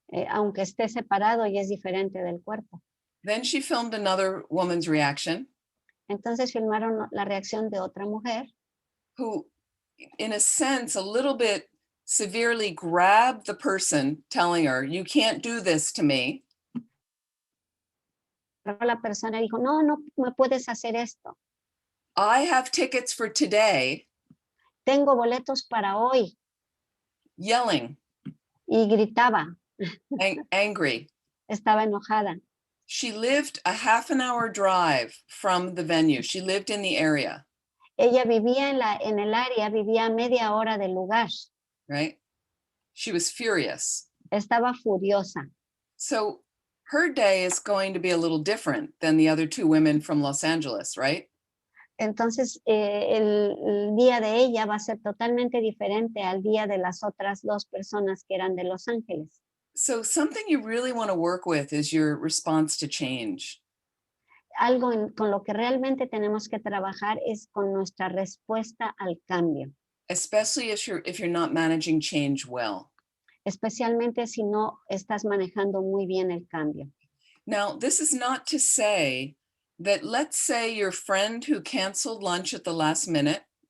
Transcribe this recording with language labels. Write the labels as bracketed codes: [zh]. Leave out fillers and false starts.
[es] Aunque esté separado y es diferente del cuerpo. [en] Then she filmed another woman's reaction. [es] Entonces filmaron la reacción de otra mujer. [en] Who, in a sense, a little bit severely grabbed the person telling her, you can't do this to me. [es] La persona dijo, no me puedes hacer esto. [en] I have tickets for today. [es] Tengo boletos para hoy. [en] Yelling. [es] Y gritaba. [en] Angry. [es] Estaba enojada. [en] She lived a half an hour drive from the venue. She lived in the area. [es] Ella vivía en el área, vivía a media hora del lugar. [en] Right? She was furious. [es] Estaba furiosa. [en] So her day is going to be a little different than the other two women from Los Angeles, right? [es] Entonces, el día de ella va a ser totalmente diferente al día de las otras dos personas que eran de Los Ángeles. [en] So something you really want to work with is your response to change. [es] Algo con lo que realmente tenemos que trabajar es con nuestra respuesta al cambio, [en] Especially if you're not managing change well. [es] especialmente si no estás manejando muy bien el cambio. [en] Now, this is not to say that, let's say your friend who canceled lunch at the last minute,